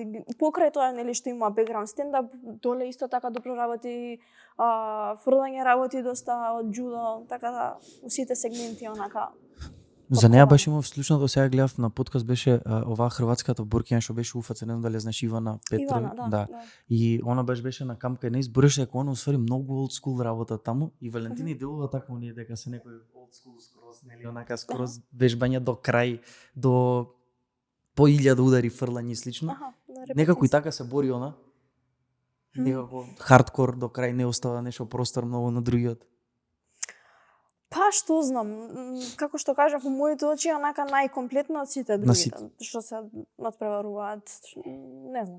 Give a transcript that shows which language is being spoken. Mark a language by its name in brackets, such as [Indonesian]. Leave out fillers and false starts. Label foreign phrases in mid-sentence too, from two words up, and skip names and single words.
[Macedonian] Покрај тоа нели што има бекграунд стендап, доле исто така добро работи, фрлање работи доста од джудо, така да у сите сегменти онака. За неа баш имав слушнато, сега гледав на подкаст, беше оваа хрватската боркиња што беше УФЦ, не знам дали знаеш Ивана Петрови. Ивана, да. И она баш беше на камп кај не избореше дека она усвари многу [English] old school [Macedonian] работа таму и Валентина и делува така оние дека се некој [English] old school [Macedonian] скроз, нели онака скроз вежбање до крај, до по 1000 удари фрлање и слично. Некако и така се бори она. Некако хардкор до крај, не остава нешто простор многу на другиот. Па што знам, како што кажав, во моите очи онака најкомплетно од сите другите што се надпреваруваат, не знам.